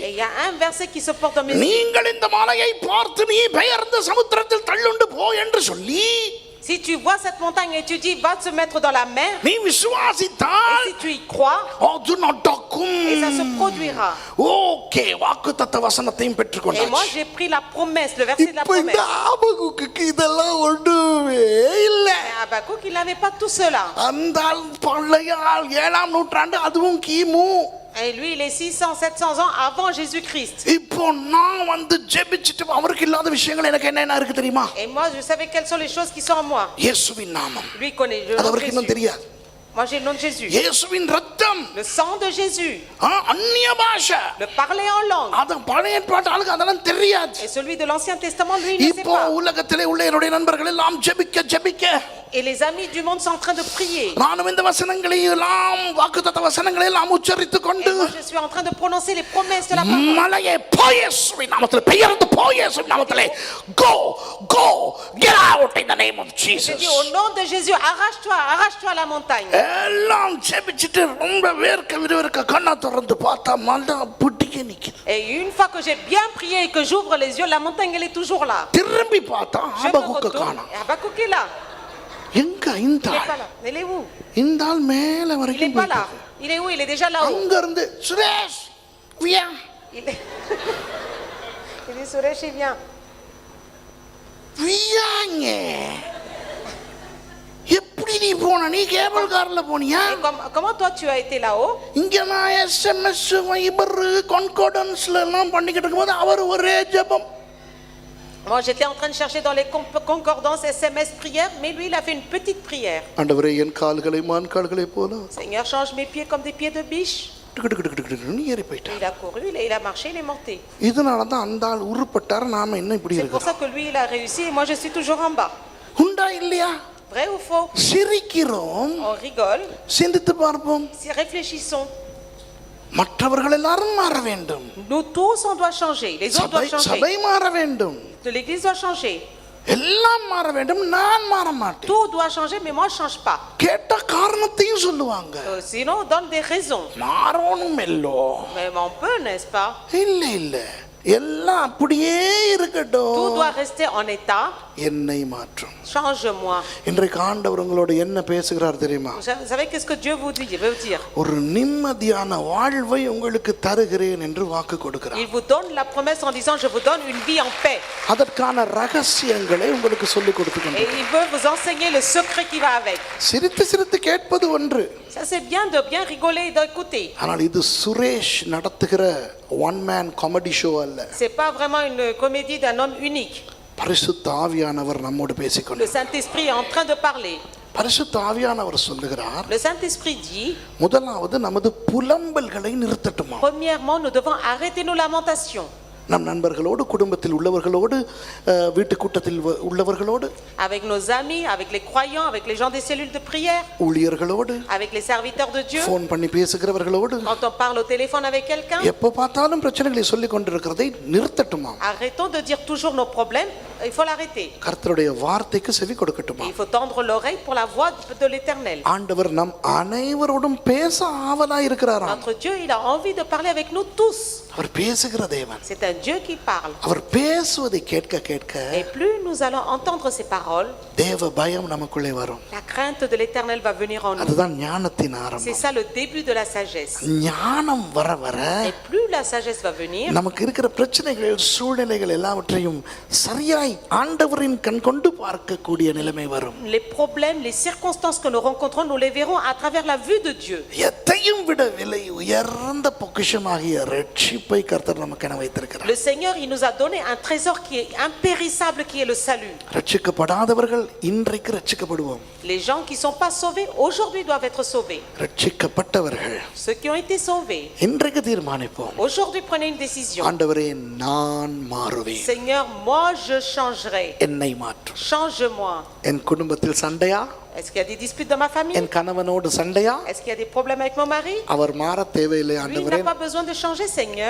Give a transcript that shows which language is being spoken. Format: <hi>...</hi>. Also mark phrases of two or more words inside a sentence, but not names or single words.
<fr>Et il y a un verset qui se porte dans mes yeux.</fr> <ta>நீங்கள் இந்த மலையை பார்த்து நீ பெயர்ந்து சமுத்திரத்தில் தள்ளுண்டு போ என்று சொல்லி,</ta> <fr>Si tu vois cette montagne et tu dis va te mettre dans la mer,</fr> <ta>நீ</ta> <fr>et</fr> <ta>விசுவாசித்தால்</ta> <fr>si tu y crois,</fr> <ta>அது நடக்கும்.</ta> <fr>et ça se produira.</fr> <ta>ஓகே, வாக்குத்தத்த வசனத்தையும்</ta> <fr>Et moi</fr> <ta>பெற்றுக்கொண்டாச்சு.</ta> <fr>j'ai pris la promesse, le verset de la</fr> <ta>இப்ப இந்த</ta> <fr>promesse.</fr> <ta>ஆபகுக்கு இதெல்லாம் ஒண்ணுமே இல்ல.</ta> <fr>Mais Habakkuk, il n'avait pas tout cela.</fr> <ta>அந்த பழைய 7ஆம் நூற்றாண்டு, அதுவும் கிமு.</ta> <fr>Et lui, il est 600-700 ans avant Jésus-Christ.</fr> <ta>இப்போ நான் வந்து ஜெபிச்சிட்டு அவருக்கு இல்லாத விஷயங்கள் எனக்கு என்ன இருக்கு தெரியுமா?</ta> <fr>Et moi, je savais quelles sont les choses qui sont en moi.</fr> <ta>இயேசுவின் நாமம்.</ta> <fr>Lui connaît le</fr> <ta>அது</ta> <fr>nom de</fr> <ta>அவருக்கு இன்னும்</ta> <fr>Jésus.</fr> <ta>தெரியாது.</ta> <fr>Moi, j'ai le nom de Jésus.</fr> <ta>இயேசுவின் ரத்தம்,</ta> <fr>Le sang de Jésus.</fr> <ta>அந்நிய பாஷை,</ta> <fr>Le parler en langue.</fr> <ta>அது பழைய ஏற்பாட்டு ஆளுக்கு அதெல்லாம் தெரியாது.</ta> <fr>Et celui de l'Ancien Testament, lui, il ne sait</fr> <ta>இப்போ</ta> <fr>pas.</fr> <ta>உலகத்திலே உள்ள என்னுடைய நண்பர்கள் எல்லாம் ஜெபிக்க</ta> <fr>Et les amis du monde sont en train de prier.</fr> <ta>நானும் இந்த வசனங்களை எல்லாம் வாக்குத்தத்த வசனங்களை எல்லாம் உச்சரித்து கொண்டு,</ta> <fr>Et moi, je suis en train de prononcer les promesses de la parole.</fr> <ta>மலையே போய் இயேசுவின் நாமத்திலே பெயர்ந்து போய் இயேசுவின் நாமத்திலே</ta> <en>go get out in the name of</en> <fr>Je</fr> <en>Jesus.</en> <fr>dis au nom de Jésus, arrache-toi à la montagne.</fr> <ta>எல்லாம் ஜெபிச்சிட்டு ரொம்ப வேர்க்க கண்ணை திறந்து பார்த்தா மலை பிடிக்க நிக்குது.</ta> <fr>Et une fois que j'ai bien prié et que j'ouvre les yeux, la montagne, elle est toujours là.</fr> <ta>திரும்பி பார்த்தா</ta> <fr>Je me</fr> <ta>ஆபகுக்க</ta> <fr>retourne</fr> <ta>காணோம்.</ta> <fr>et Habakkuk est là.</fr> <ta>எங்க இந்த</ta> <fr>Il n'est</fr> <ta>ஆள்?</ta> <fr>pas là. Il est où?</fr> <ta>இந்த ஆள் மேல</ta> <fr>Il n'est</fr> <ta>வரைக்கும்</ta> <fr>pas là.</fr> <ta>போயிட்டாரு.</ta> <fr>Il est où? Il est déjà là-haut.</fr> <ta>அங்க இருந்து சுரேஷ் வியா</ta> <fr>Il est... il dit, Suresh, il vient.</fr> <ta>வியாங்க எப்படி நீ போன? நீ கேபிள் கார்ல போனியா?</ta> <fr>Et comment toi tu as été là-haut?</fr> <ta>இங்க நான் SMS வைபர் கான்கார்டன்ஸ்ல எல்லாம் பண்ணிக்கிட்டு இருக்கும்போது அவர் ஒரே ஜெபம்.</ta> <fr>Moi, j'étais en train de chercher dans les concordances, SMS, prières, mais lui, il a fait une petite prière.</fr> <ta>ஆண்டவரே, என் கால்களை மான் கால்களை போல</ta> <fr>Seigneur, change mes pieds comme des pieds de biche.</fr> <ta>ஏறி போயிட்டான்.</ta> <fr>Il a couru, il a marché, il est monté.</fr> <ta>இதனால தான் அந்த ஆள் உருப்பட்டார், நாம என்ன இப்படி</ta> <fr>C'est pour ça</fr> <ta>இருக்கோம்?</ta> <fr>que lui, il a réussi et moi, je suis toujours en bas.</fr> <ta>உண்டா இல்லையா?</ta> <fr>Vrai ou faux?</fr> <ta>சிரிக்கிறோம்,</ta> <fr>On rigole.</fr> <ta>சிந்தித்து பார்ப்போம்.</ta> <fr>Si réfléchissons.</fr> <ta>மற்றவர்கள் எல்லாரும் மாற வேண்டும்.</ta> <fr>Nous tous, on doit changer. Les autres doivent changer.</fr> <ta>சபை மாற வேண்டும்.</ta> <fr>L'Église doit changer.</fr> <ta>எல்லாம் மாற வேண்டும், நான் மாற மாட்டேன்.</ta> <fr>Tout doit changer, mais moi, je ne change pas.</fr> <ta>கேட்ட காரணத்தையும் சொல்லுவாங்க.</ta> <fr>Sinon, on donne des raisons.</fr> <ta>மாறணும் இல்லோ?</ta> <fr>Mais on peut, n'est-ce pas?</fr> <ta>இல்ல இல்ல, எல்லாம் அப்படியே இருக்கட்டும்,</ta> <fr>Tout doit rester en état.</fr> <ta>என்னை மாற்றும்.</ta> <fr>Change-moi.</fr> <ta>இன்றைக்கு ஆண்டவர் உங்களோட என்ன பேசுகிறார் தெரியுமா?</ta> <fr>Vous savez qu'est-ce que Dieu vous dit? Il veut vous dire.</fr> <ta>ஒரு நிம்மதியான வாழ்வை உங்களுக்கு தருகிறேன் என்று வாக்கு கொடுக்கிறார்.</ta> <fr>Il vous donne la promesse en disant je vous donne une vie en paix.</fr> <ta>அதற்கான ரகசியங்களை உங்களுக்கு சொல்லிக் கொடுத்துக்கணும்.</ta> <fr>Et il veut vous enseigner le secret qui va avec.</fr> <ta>சிரித்து சிரித்து கேட்பது ஒன்று,</ta> <fr>Ça c'est bien de bien rigoler et d'écouter.</fr> <ta>ஆனால் இது சுரேஷ் நடத்துகிற</ta> <en>one man comedy show</en> <ta>அல்ல.</ta> <fr>C'est pas vraiment une comédie d'un homme unique.</fr> <ta>பரிசுத்த ஆவியானவர் நம்மோடு</ta> <fr>Le</fr> <ta>பேசிக்கொண்டார்.</ta> <fr>Saint-Esprit est en train de parler.</fr> <ta>பரிசுத்த ஆவியானவர் சொல்லுகிறார்,</ta> <fr>Le Saint-Esprit dit,</fr> <ta>முதலாவது நமது புலம்பல்களை நிறுத்தட்டுமா.</ta> <fr>premièrement, nous devons arrêter nos lamentations.</fr> <ta>நம் நண்பர்களோடு, குடும்பத்தில் உள்ளவர்களோடு, வீட்டு கூட்டத்தில் உள்ளவர்களோடு,</ta> <fr>Avec nos amis, avec les croyants, avec les gens des cellules de prière,</fr> <ta>ஊழியர்களோடு,</ta> <fr>avec les serviteurs de Dieu.</fr> <ta>ஃபோன் பண்ணி பேசுகிறவர்களோடு,</ta> <fr>Quand on parle au téléphone avec quelqu'un,</fr> <ta>எப்போ பார்த்தாலும் பிரச்சனைகளை சொல்லிக் கொண்டிருக்கிறதை நிறுத்தட்டுமா.</ta> <fr>arrêtons de dire toujours nos problèmes, il faut l'arrêter.</fr> <ta>கர்த்தருடைய வார்த்தைக்கு செவி கொடுக்கட்டுமா.</ta> <fr>Il faut tendre l'oreille pour la voix de l'Éternel.</fr> <ta>ஆண்டவர் நம் அனைவரோடும் பேச ஆவலாய் இருக்கிறாராம்.</ta> <fr>Notre Dieu, il a envie de parler avec nous tous.</fr> <ta>அவர் பேசுகிற தேவன்.</ta> <fr>C'est un Dieu qui parle.</fr> <ta>அவர் பேசுவதை கேட்க கேட்க</ta> <fr>Et plus nous allons entendre ces paroles,</fr> <ta>தேவ பயம் நமக்குள்ளே வரும்.</ta> <fr>la crainte de l'Éternel va venir en nous.</fr> <ta>அதுதான் ஞானத்தின்</ta> <fr>C'est</fr> <ta>ஆரம்பம்.</ta> <fr>ça le début de la sagesse.</fr> <ta>ஞானம் வர வர</ta> <fr>Et plus la sagesse va venir,</fr> <ta>நமக்கு இருக்கிற பிரச்சனைகள், சூழ்நிலைகள் எல்லாவற்றையும் சரியாய் ஆண்டவரின் கண் கொண்டு பார்க்கக்கூடிய நிலைமை வரும்.</ta> <fr>les problèmes, les circonstances que nous rencontrons, nous les verrons à travers la vue de Dieu.</fr> <ta>எத்தையும் விட விலை உயர்ந்த பொக்கிஷமாகிய ரட்சிப்பை கர்த்தர் நமக்கு என வைத்திருக்கிறார்.</ta> <fr>Le Seigneur, il nous a donné un trésor qui est impérissable, qui est le salut.</fr> <ta>ரட்சிக்கப்படாதவர்கள் இன்றைக்கு ரட்சிக்கப்படுவோம்.</ta> <fr>Les gens qui ne sont pas sauvés, aujourd'hui doivent être sauvés.</fr> <ta>ரட்சிக்கப்பட்டவர்கள்</ta> <fr>Ceux qui ont été sauvés,</fr> <ta>இன்றைக்கு தீர்மானிப்போம்,</ta> <fr>aujourd'hui prenez une décision.</fr> <ta>ஆண்டவரே நான் மாறுவேன்,</ta> <fr>Seigneur, moi je changerai.</fr> <ta>என்னை மாற்றும்.</ta> <fr>Change-moi.</fr> <ta>என் குடும்பத்தில் சண்டையா,</ta> <fr>Est-ce qu'il y a des disputes dans ma famille?</fr> <ta>என் கணவனோடு சண்டையா,</ta> <fr>Est-ce qu'il y a des problèmes avec mon mari?</fr> <ta>அவர் மாற தேவையில்லை</ta> <fr>Lui, il</fr> <ta>ஆண்டவரே,</ta> <fr>n'a pas besoin de changer, Seigneur.</fr>